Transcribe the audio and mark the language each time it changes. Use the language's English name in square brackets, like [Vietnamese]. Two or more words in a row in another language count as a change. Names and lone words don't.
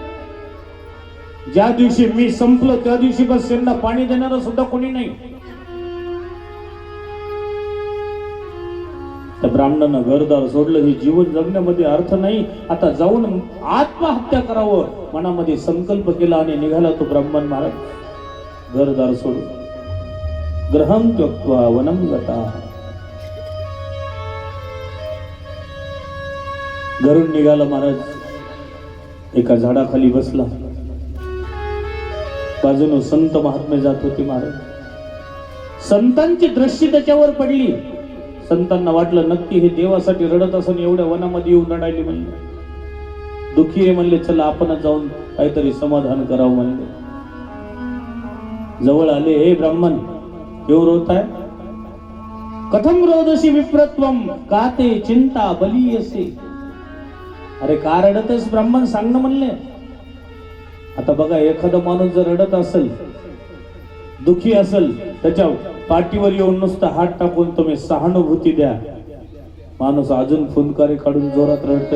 [Marathi] ज्या दिवशी मी संपलो त्या दिवशी बस यांना पाणी देणारं सुद्धा कोणी नाही. त्या ब्राह्मणानं घरदार सोडलं, हे जीवन जगण्यामध्ये अर्थ नाही, आता जाऊन आत्महत्या करावं मनामध्ये संकल्प केला आणि निघाला तो ब्राह्मण महाराज घरदार सोडून. [Sanskrit] ग्रहं त्यक्त्वा वनं गतः. [Marathi] घरून निघाला महाराज, एका झाडाखाली बसला. बाजूने संत महात्मे जात होते महाराज. संतांची दृष्टी त्याच्यावर पडली. संतांना वाटलं नक्की हे देवासाठी रडत असून एवढ्या वनामध्ये येऊन रडायली. म्हणले दुःखी आहे, म्हणले चला आपण जाऊन काहीतरी समाधान करावं. म्हणले जवळ आले, हे ब्राह्मण [Hindi] क्यों रोता है? [Sanskrit] कथम रोदसी विप्रत्वम काते चिंता बलीयसे. [Marathi] अरे का रडतस ब्राह्मण, सांग ना म्हणले. आता बघा, एखादा माणूस जर रडत असेल, दुखी असेल, त्याच्या पाठीवर येऊन नुसतं हात टाकून तुम्ही सहानुभूती द्या, माणूस अजून फुंकारी काढून जोरात रडतोय.